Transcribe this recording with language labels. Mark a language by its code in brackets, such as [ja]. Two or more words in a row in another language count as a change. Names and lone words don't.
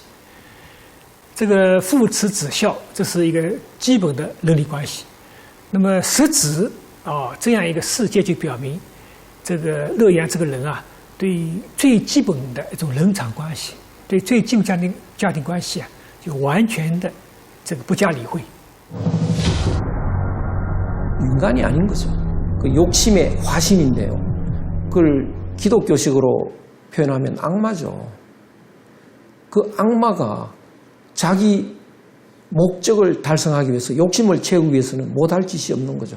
[zh] 这个父慈子孝，这是一个基本的伦理关系。那么食子这样一个事件就表明，这个乐阳这个人啊，对最基本的一种人场关系，对最基本家庭关系啊，就完全的这个不加理会。 [ko] 인간이 아닌 거죠. 그 욕심의 화신인데요. 그걸 기독교식으로 표현하면 악마죠. 그 악마가 자기 목적을 달성하기 위해서 욕심을 채우기 위해서는 못할 짓이 없는 거죠.